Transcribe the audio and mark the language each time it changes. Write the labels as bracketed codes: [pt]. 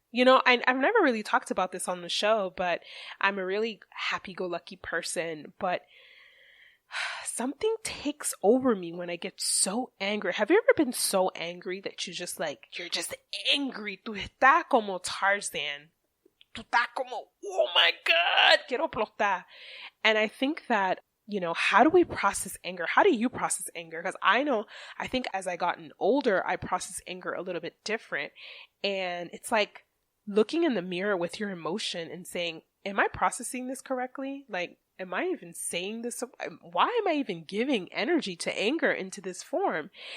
[en] You know, I've never really talked about this on the show, but I'm a really happy-go-lucky person, but something takes over me when I get so angry. Have you ever been so angry that you're just angry? [es] Tú estás como Tarzan. Tú estás como, [en] oh my God, [es] quiero explotar. [en] And I think that, you know, how do we process anger? How do you process anger? Because I think as I gotten older, I process anger a little bit different. And it's like looking in the mirror with your emotion and saying, am I processing this correctly? Like, am I even saying this? Why am I even giving energy to anger into this form?